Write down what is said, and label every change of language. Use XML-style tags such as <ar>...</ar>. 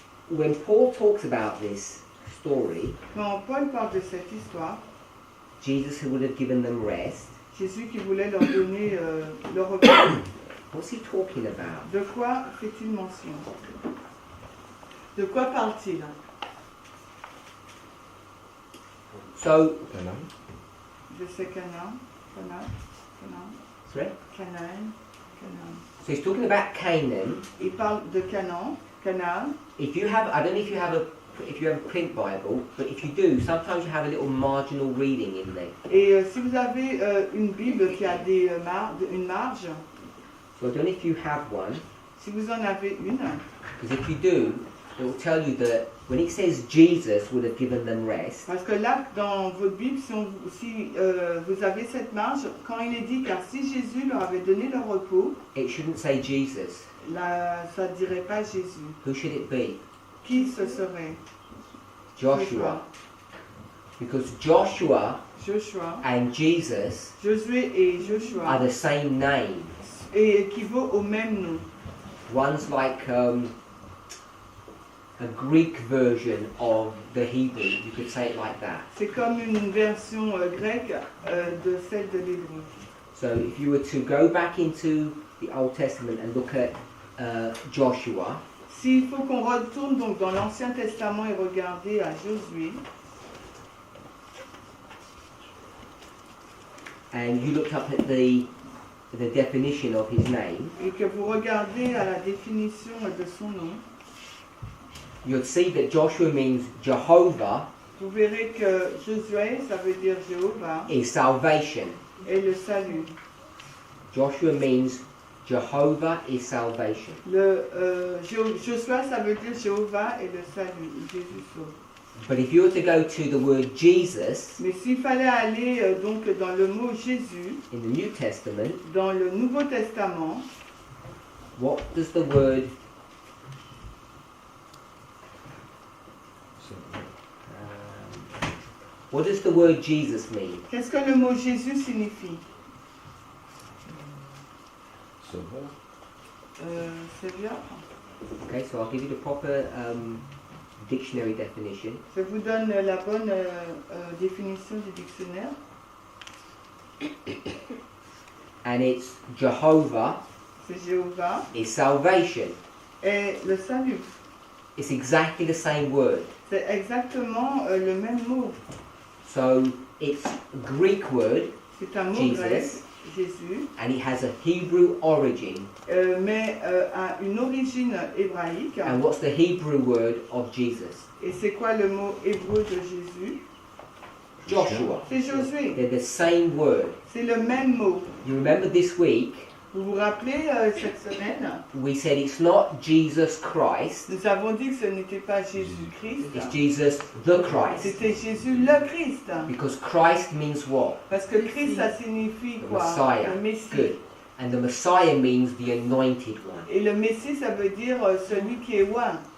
<en>when Paul talks about this story,</en> <fr>quand Paul parle de cette histoire,</fr> <en>Jesus who would have given them rest,</en> <fr>Jésus qui voulait leur donner le repos,</fr> <en>what's he talking about?</en> <fr>de quoi fait-il mention? De quoi parle-t-il?</fr> <en>So, Canaan.</en> <fr>Je sais Canaan.</fr> <en>sorry? Canaan. So he's talking about Canaan.</en> <fr>Il parle de Canaan.</fr> <en>If you have, I don't know if you have a print Bible, but if you do, sometimes you have a little marginal reading in there.</en> <fr>Et si vous avez une Bible qui a une marge,</fr> <en>So I don't know if you have one,</en> <fr>si vous en avez une,</fr> <en>because if you do, it will tell you that when it says Jesus would have given them rest,</en> <fr>parce que là, dans votre Bible, si vous avez cette marge, quand il est dit, car si Jésus leur avait donné le repos,</fr> <en>it shouldn't say Jesus.</en> <fr>là, ça ne dirait pas Jésus.</fr> <en>Who should it be?</en> <fr>Qui ce serait?</fr> <en>Joshua. Because Joshua Joshua. and Jesus</en> <fr>Josué et</fr> <en>are Joshua the same name.</en> <fr>et équivaut au même nom.</fr> <en>One's like a Greek version of the Hebrew. You could say it like that.</en> <fr>C'est comme une version grecque de celle de l'hébreu.</fr> <en>So if you were to go back into the Old Testament and look at Joshua,</en> <fr>S'il faut qu'on retourne donc dans l'Ancien Testament et regarder à Josué,</fr> <en>and you looked up at the definition of his name,</en> <fr>et que vous regardez à la définition de son nom,</fr> <en>you'll see that Joshua means Jehovah</en> <fr>vous verrez que Josué, ça veut dire Jéhovah,</fr> <en>is salvation.</en> <fr>et le salut.</fr> <en>Joshua means Jehovah is salvation.</en> <fr>Josué, ça veut dire Jéhovah et le salut, Jésus sauve.</fr> <en>But if you were to go to the word Jesus</en> <fr>Mais s'il fallait aller donc dans le mot Jésus,</fr> <en>in the New Testament,</en> <fr>dans le Nouveau Testament,</fr> <en>what does the word Jesus mean?</en> <fr>qu'est-ce que le mot Jésus signifie? Sauveur. Seigneur.</fr> <en>Okay, so I'll give you the proper dictionary definition.</en> <fr>Je vous donne la bonne définition du dictionnaire.</fr> <en>And it's Jehovah</en> <fr>C'est Jéhovah</fr> <en>is salvation.</en> <fr>et le salut.</fr> <en>It's exactly the same word.</en> <fr>C'est exactement le même mot.</fr> <en>So it's a Greek word,</en> <fr>C'est un mot</fr> <en>Jesus.</en> <fr>grec, Jésus,</fr> <en>and it has a Hebrew origin.</en> <fr>mais a une origine hébraïque.</fr> <en>And what's the Hebrew word of Jesus?</en> <fr>Et c'est quoi le mot hébreu de Jésus?</fr> <en>Joshua.</en> <fr>C'est Josué.</fr> <en>They're the same word.</en> <fr>C'est le même mot.</fr> <en>You remember this week,</en> <fr>Vous vous rappelez cette semaine,</fr> <en>we said it's not Jesus Christ,</en> <fr>nous avons dit que ce n'était pas Jésus-Christ,</fr> <en>it's Jesus the Christ.</en> <fr>c'était Jésus le Christ.</fr> <en>Because Christ means what?</en> <fr>Parce que Christ, ça signifie</fr> <en>The</en> <fr>quoi?</fr> <en>Messiah.</en> <fr>Le Messie.</fr> <en>Good. And the Messiah means the anointed one.</en> <fr>Et le Messie, ça veut dire celui qui est oint.</fr>